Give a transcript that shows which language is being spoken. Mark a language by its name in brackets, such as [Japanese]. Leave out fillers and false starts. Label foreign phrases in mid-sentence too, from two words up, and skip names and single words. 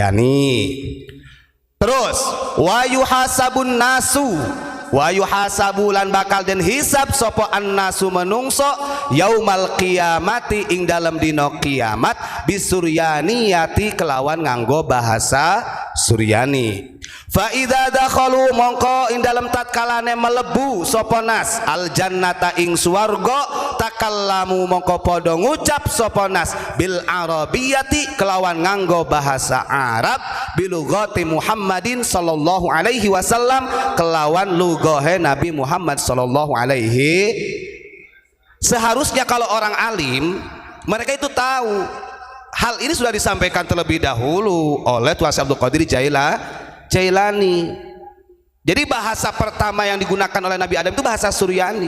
[Javanese] Terus [Arabic] wa yuhasabun nasu wa yuhasabu [Javanese] lan bakal den hisab sapa annasu menungso [Arabic] yaumal qiyamati [Javanese] ing dalem dina kiamat bisuryaniyati kelawan nganggo bahasa Suryani. [Arabic] Fa idza dakhalu [Javanese] mongko ing dalem tatkalane melebu sapa [Arabic] nas al jannata [Javanese] ing swarga takallamu mongko padha ngucap sapa [Arabic] nas bil arabiyati [Javanese] kelawan nganggo bahasa Arab [Arabic] bilughati Muhammadin sallallahu alaihi wasallam [Javanese] kelawan lugahe Nabi Muhammad [Arabic] sallallahu alaihi. [Indonesian] Seharusnya kalau orang alim mereka itu tahu hal ini sudah disampaikan terlebih dahulu oleh Tuan Abdul Qadir Jailani. Jadi bahasa pertama yang digunakan oleh Nabi Adam itu bahasa Suryani.